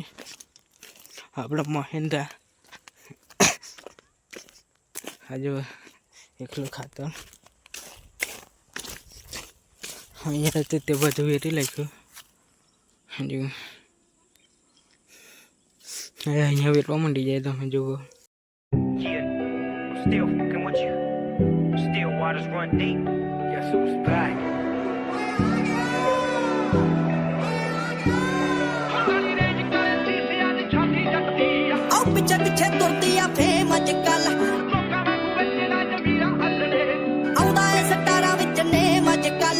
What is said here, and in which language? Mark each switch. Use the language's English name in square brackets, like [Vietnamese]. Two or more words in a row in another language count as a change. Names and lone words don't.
[Gujarati] આપણે મહેન્દ્રા આ જુઓ એકલું ખાતર અહીંયા હતું તે બધું વેરી નાખ્યું. જો અહીંયા વેરવા માંડી જાય. તમે જુઓ [Punjabi] ਪਿੱਛੇ ਪਿੱਛੇ ਤੁਰਦੀ ਆ ਫੇਮ ਅੱਜ ਕੱਲ ਆਉਂਦਾ ਏ ਸਟਾਰਾਂ ਵਿੱਚ ਨੇਮ ਅੱਜ ਕੱਲ